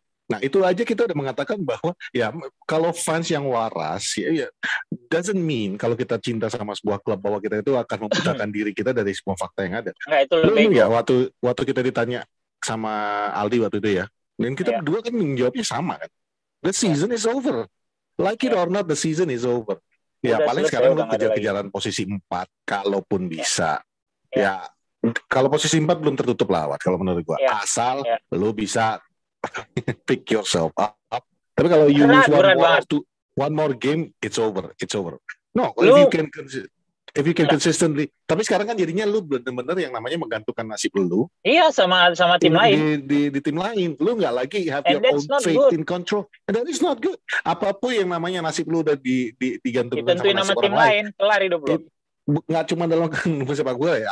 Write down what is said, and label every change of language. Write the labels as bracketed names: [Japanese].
[Indonesian] Nah itu aja kita udah mengatakan bahwa ya kalau fans yang waras ya [English] doesn't mean [Indonesian] kalau kita cinta sama sebuah klub bahwa kita itu akan memisahkan diri kita dari semua fakta yang ada. Nggak, itu lebih ya waktu kita ditanya sama Aldi waktu itu ya, dan kita berdua kan menjawabnya sama kan. [English] The season is over. Like it or not, the season is over. [Indonesian] Ya udah paling sekarang lu kejar-kejaran posisi 4 kalaupun bisa. Ya kalau posisi 4 belum tertutup lah kalau menurut gua. Asal lu bisa [English] pick yourself up. [Indonesian] Tapi kalau [English] you lose one more game, it's over. No, if you can consistently. [Indonesian] Tapi sekarang kan jadinya lu benar-benar yang namanya menggantungkan nasib lu. Iya, sama tim lain. Di tim lain, lu nggak lagi [English] have your own faith in control. And that is not good. [Indonesian] Apapun yang namanya nasib lu udah digantungkan sama nasib orang lain. Kelar hidup lu. Nggak cuma dalam sepak bola ya.